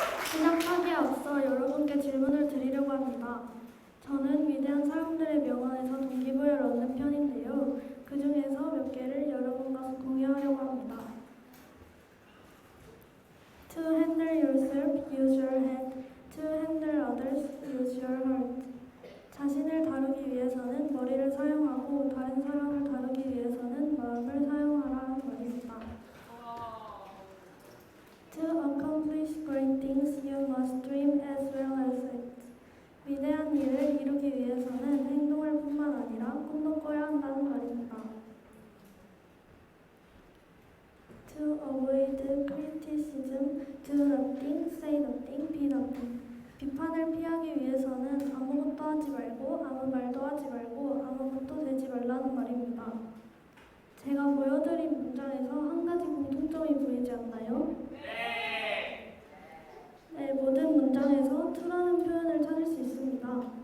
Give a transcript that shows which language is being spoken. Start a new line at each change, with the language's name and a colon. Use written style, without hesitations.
Korean: 시작하기에 앞서 여러분께 질문을 드리려고 합니다. 저는 위대한 사람들의 명언에서 동기부여를 얻는 편인데요. 그 중에서 몇 개를 여러분과 공유하려고 합니다.
English: To handle yourself, use your head. To handle others, use your heart.
Korean: 자신을 다루기 위해서는 머리를 사용하고 다른 사람을 다루기 위해서는 마음을 사용하라는 말입니다.
English: To accomplish great things, you must dream as well as act.
Korean: 위대한 일을 이루기 위해서는 행동할 뿐만 아니라 꿈도 꿔야 한다는 말입니다.
English: To avoid criticism, do nothing, say nothing, be nothing.
Korean: 비판을 피하기 위해서는 아무것도 하지 말고 아무 말도 하지 말고 아무것도 되지 말라는 말입니다. 제가 보여드린 문장에서 한 가지 공통점이 보이지 않나요? 네, 모든 문장에서 to라는 표현을 찾을 수 있습니다.